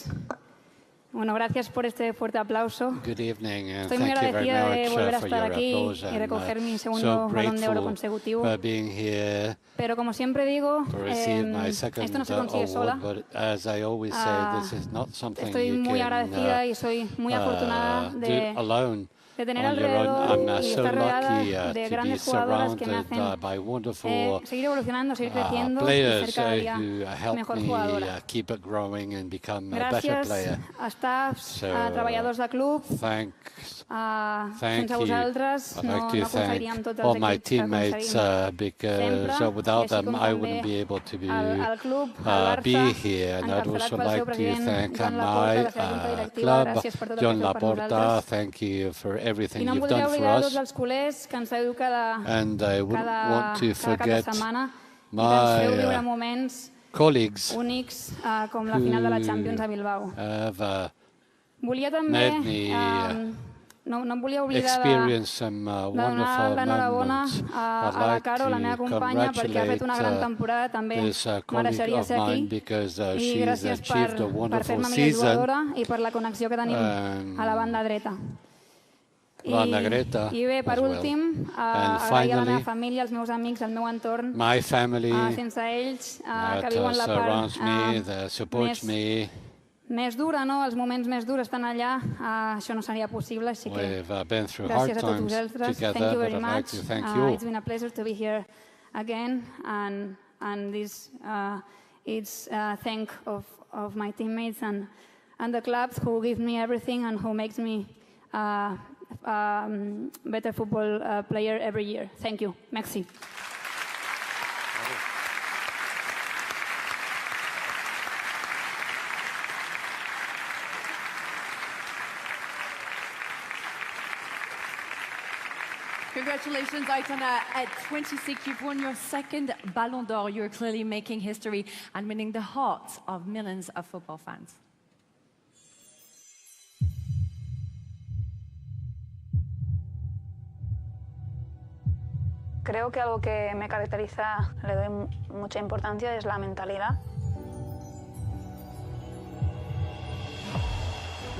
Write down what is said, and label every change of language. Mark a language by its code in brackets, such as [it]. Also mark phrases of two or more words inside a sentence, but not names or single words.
[es] Bueno, gracias por este fuerte aplauso. [en] Good evening, and [es] Estoy muy [en] thank you very [es] agradecida de [en] much [es] volver a [en] for [es] estar [en] your [es] aquí [en] applause, [es] y recoger mi [en] and [es] segundo [en] so [es] Balón de Oro [en] grateful [es] consecutivo. [en] for being here [es] Pero como siempre digo, [en] to receive my second [es] esto no se consigue sola. [en] award, but as I always say, this is not something [es] Estoy [en] you [es] muy [en] can [es] agradecida y soy muy afortunada [en] do [es] de [en] alone. [es] tener [en] On your own. [es] alrededor [en] I'm [es] y [en] so [es] estar rodeada [en] lucky [es] de [en] to be [es] grandes jugadoras que me [en] surrounded [es] hacen [en] by wonderful [es] seguir evolucionando, seguir creciendo y [en] players [es] ser cada día [en] who help [es] mejor [en] me [es] jugadora. [en] keep it growing and become a better [ca] Gràcies [en] player. [ca] a staffs, [en] So, [ca] a treballadors del club. [en] Thank [ca] Sense [en] you. [ca] vosaltres [en] I'd [ca] no [en] like to [ca] aconseguiríem tots [en] thank all [ca] els [en] my [ca] equips que [en] teammates [ca] aconseguim [en] because [ca] sempre, [en] without [ca] i així [en] them [ca] com [en] I [ca] també [en] wouldn't be able to [ca] al club, al [en] be [ca] Barça, [en] here. And I'd [ca] encapçalat [en] also [ca] pel seu [en] like to [ca] president [en] thank [ca] Joan [en] my [ca] Laporta, la seva junta directiva. [en] club, [ca] Gràcies per tot el [en] Joan [ca] que feu per [en] Laporta. [ca] nosaltres. [en] Thank you for [ca] I [en] everything [ca] no em [en] you've [ca] voldria [en] done for [ca] oblidar de tots [en] us. [ca] els culers que ens feu [en] And I wouldn't want to [ca] cada cap de [en] forget [ca] setmana i que ens feu viure [en] my [ca] moments [en] colleagues [ca] únics com la final de la Champions a Bilbao. [en] have [ca] Volia també, [en] made me [ca] no em volia oblidar [en] experience some [ca] de donar [en] wonderful [ca] l'enhorabona [en] moments. [ca] a [en] I'd [ca] la [en] like [ca] Caro, la meva [en] to [ca] companya, perquè ha fet una gran [en] congratulate [ca] temporada, també [en] this colleague [ca] mereixeria [en] of [ca] ser aquí. [en] mine because [ca] I [en] she's [ca] gràcies [en] achieved a [ca] per [en] wonderful [ca] fer-me millor [en] season. [ca] jugadora i per la connexió que tenim a la banda dreta. Banda dreta I bé, per [en] as well. [ca] últim, [en] And [ca] agrair a la meva [en] finally, [ca] família, als meus amics, al meu entorn, [en] my family [ca] sense ells, que [en] that [ca] viuen la [en] surrounds me, [ca] part [en] that supports me. [ca] més dura, no? Els moments més durs estan allà, això no seria possible, així que [en] We've been through [ca] gràcies [en] hard [ca] a tots [en] times [ca] vosaltres. [en] together, Thank you but very I'd like much. to thank you. It's been a pleasure to be here again, and this it's thank of my teammates and the clubs who give me everything and who makes me better football player every year. Thank you. Merci. Congratulations, Aitana. At 26, you've won your second Ballon d'Or. You're clearly making history and winning the hearts of millions of football fans. [es] Creo que algo que me caracteriza, le doy mucha importancia, es la mentalidad.